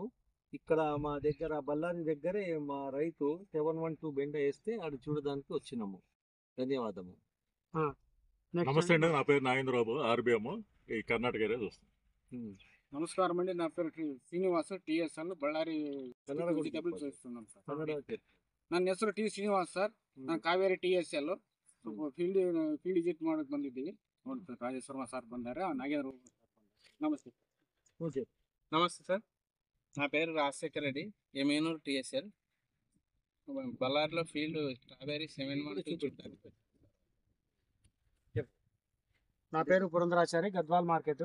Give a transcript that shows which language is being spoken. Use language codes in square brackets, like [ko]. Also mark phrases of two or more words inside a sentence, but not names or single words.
[te] ఇక్కడ మా దగ్గర బళ్ళారి దగ్గరే మా రైతు 712 బెండ వేస్తే అది చూడడానికి వచ్చినాము. ధన్యవాదము. next నమస్తే అండి, నా పేరు నాగేంద్రబాబు, ఆర్బిఎం ఈ కర్ణాటక ఏరియా చూస్తాను. నమస్కారం అండి, నా పేరు శ్రీనివాస్, ಟಿಎಸ್ಎಲ್ బళ్ళారి వెజిటబుల్ చేస్తున్నాం సార్. [kn] ನನ್ನ ಹೆಸರು ಟಿ ಶ್ರೀನಿವಾಸ್ ಸರ್. ನಾನು ಕಾವೇರಿ ಟಿಎಸ್ಎಲ್ ಫೀಲ್ಡ್ ವಿಸಿಟ್ ಮಾಡಕ್ಕೆ ಬಂದಿದ್ದೀವಿ. ನೋಡಿ ಸರ್, ರಾಜೇಶ್ ವರ್ಮ సార్ ಬಂದಾರೆ, నాగేంద్ర నమస్తే. [te] నమస్తే సార్, నా పేరు రాజశేఖర్ రెడ్డి, ఎమేనూరు టిఎస్ఎల్. బళ్ళారిలో ఫీల్డ్ స్ట్రాబెర్రీ 712 చూడడానికి. నా పేరు పురంధరాచారి, గద్వాల్ మార్కెట్.